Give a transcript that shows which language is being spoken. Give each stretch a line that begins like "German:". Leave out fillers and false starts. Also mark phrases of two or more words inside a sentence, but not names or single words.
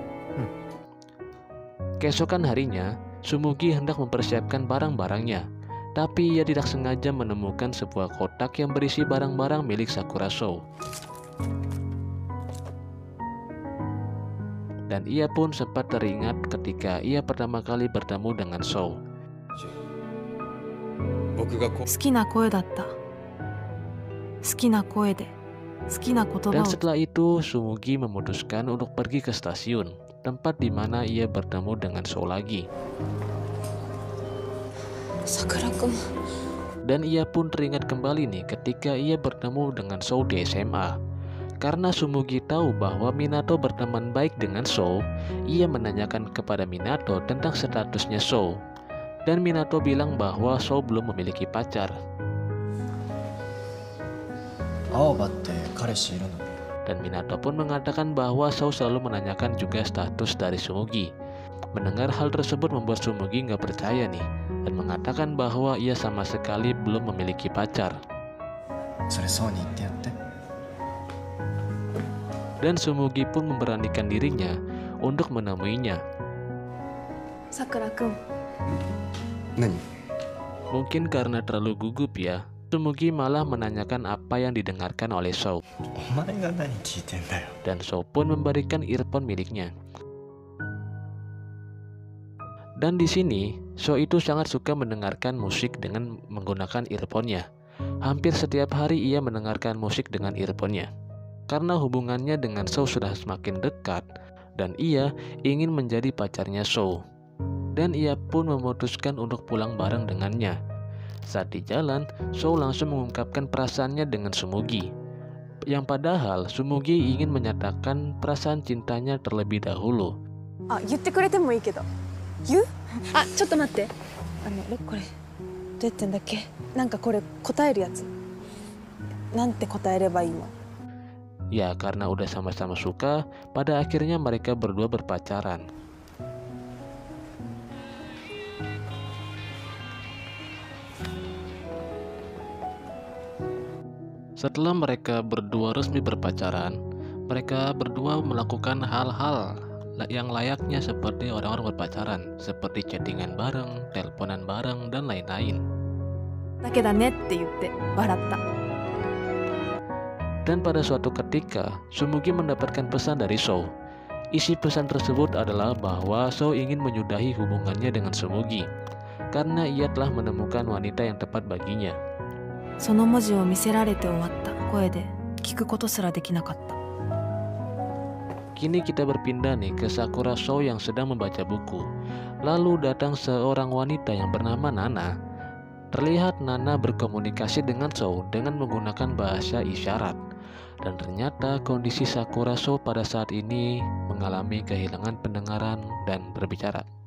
Indonesian: Keesokan harinya, Sumugi hendak mempersiapkan barang-barangnya. Tapi ia tidak sengaja menemukan sebuah kotak yang berisi barang-barang milik Sakura Sou. Dan ia pun sempat teringat ketika ia pertama kali bertemu dengan Sou.
Japanese: 僕がこ好きな声だった。好きな声で好きな言葉
Indonesian: Dan
Japanese: を
Indonesian: setelah itu Sumugi memutuskan untuk pergi ke stasiun, tempat di mana ia bertemu dengan Sou lagi. Sakura-kun. Dan ia pun teringat kembali nih ketika ia bertemu dengan Sou di SMA. Karena Sumugi tahu bahwa Minato berteman baik dengan Sou, ia menanyakan kepada Minato tentang statusnya Sou. Dan Minato bilang bahwa Sou belum memiliki pacar.
Japanese: 青葉って彼氏いるの？
Indonesian: Dan Minato pun mengatakan bahwa Sou selalu menanyakan juga status dari Sumugi. Mendengar hal tersebut membuat Sumugi nggak percaya nih, dan mengatakan bahwa ia sama sekali belum memiliki pacar.
Japanese: それそうに言ってやって。
Indonesian: Dan Sumugi pun memberanikan dirinya untuk menemuinya.
Japanese: Sakura-kun. 何？
Indonesian: Mungkin karena terlalu gugup ya, Sumugi malah menanyakan apa yang didengarkan oleh Sou.
Japanese: お前が何聞いてんだよ。
Indonesian: Dan Sou pun memberikan earphone miliknya. Dan di sini, Sou itu sangat suka mendengarkan musik dengan menggunakan earphone-nya. Hampir setiap hari ia mendengarkan musik dengan earphone-nya. Karena hubungannya dengan Sou sudah semakin dekat, dan ia ingin menjadi pacarnya Sou. Dan ia pun memutuskan untuk pulang bareng dengannya. Saat di jalan, Sou langsung mengungkapkan perasaannya dengan Sumugi. Yang padahal Sumugi ingin menyatakan perasaan cintanya terlebih dahulu.
Japanese: 言ってくれてもいいけど。言う？ちょっと待って。これどうやってんだっけ？なんかこれ答えるやつ。なんて答えればいいの？
Indonesian: Ya, karena udah sama-sama suka, pada akhirnya mereka berdua berpacaran. Setelah mereka berdua resmi berpacaran, mereka berdua melakukan hal-hal yang layaknya seperti orang-orang berpacaran, seperti chattingan bareng, teleponan bareng, dan lain-lain.
Japanese: だけだねって言って笑った。
Indonesian: Dan pada suatu ketika, Sumugi mendapatkan pesan dari Sou. Isi pesan tersebut adalah bahwa Sou ingin menyudahi hubungannya dengan Sumugi, karena ia telah menemukan wanita yang tepat baginya.
Japanese: その文字を見せられて終わった声で聞くことすらできなかった。
Indonesian: Kini kita berpindah nih ke Sakura Sou yang sedang membaca buku. Lalu datang seorang wanita yang bernama Nana. Terlihat Nana berkomunikasi dengan Sou dengan menggunakan bahasa isyarat. Dan ternyata kondisi Sakura Sou pada saat ini mengalami kehilangan pendengaran dan berbicara.